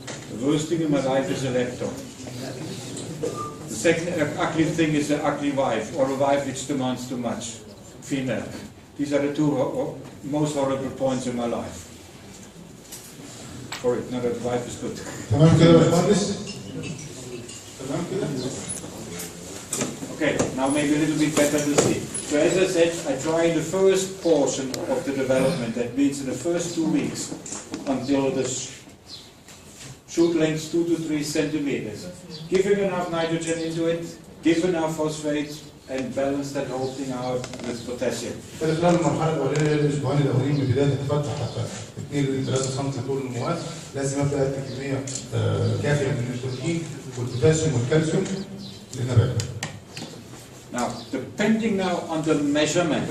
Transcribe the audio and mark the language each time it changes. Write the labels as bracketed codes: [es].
[en] The worst thing in my life is a laptop. The second ugly thing is an ugly wife, or a wife which demands too much. Female. These are the two most horrible points in my life. For it, now that wife is good. [ar] تمام كده يا باشمهندس؟ تمام كده؟ [en] Okay, now maybe a little bit better to see. So as I said, I try in the first portion of the development, that means in the first 2 weeks, until the shoot length 2 to 3 centimeters. Giving enough nitrogen into it, give enough phosphate, and balance that whole thing out with potassium. [ar] كده خلال المرحله الاولانيه اللي هي الاسبوعين الاولين من بدايه التفتح حتى 2 ل 3 سم طول النموات لازم ابدا ادي كميه كافيه من النيتروجين والبوتاسيوم والكالسيوم للنبات. [en] Now, depending now on the measurements.